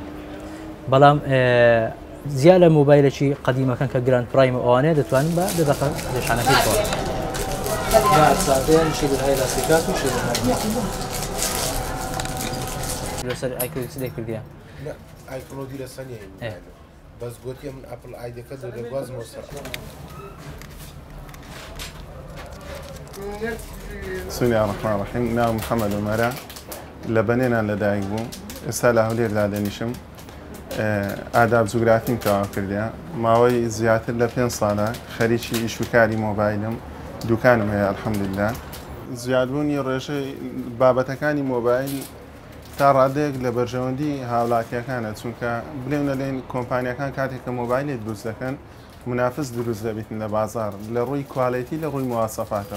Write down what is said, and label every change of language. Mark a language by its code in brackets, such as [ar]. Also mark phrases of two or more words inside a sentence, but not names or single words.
[ckb] بەڵام زیاد لە مۆبایلێکی قەدیمەکان کە گراند پرایم ئەوانەیە دەتوانین بە دەقە جێ شحنەکەی بگۆڕین. لەسەر ئایکلۆدی لێ کردیە؟ ئایکلۆدی لەسەر نییە بەس گوتیە من ئەپڵ ئایدەکە دەگوازمەوە سەر. [ar] بسم الله الرحمن الرحيم. [ckb] ناو محمد عمرە لە بەنێنان لەدایک بووم، ئێستا لە هەولێردا دەنیشم. ئاداب جوگرافیم تەواو کردیە، ماوەی زیاتر لە 5 ساڵە خەریکی ئیشوکاری مۆبایلم، دوکانم هەیە ئەلحەمدولیلا. زیادبوونی ڕێژەی بابەتەکانی مۆبایل تا ڕادەیەک لە بەرژەوەندی هاوڵاتیەکانە، چونکە بڵێونە لێن کۆمپانیەکان کاتێک کە مۆبایلێک دروست دەکەن منافس دروست دەبێتن لە بازار لە ڕووی کواڵیتی لە ڕووی مواسەفاتەوە.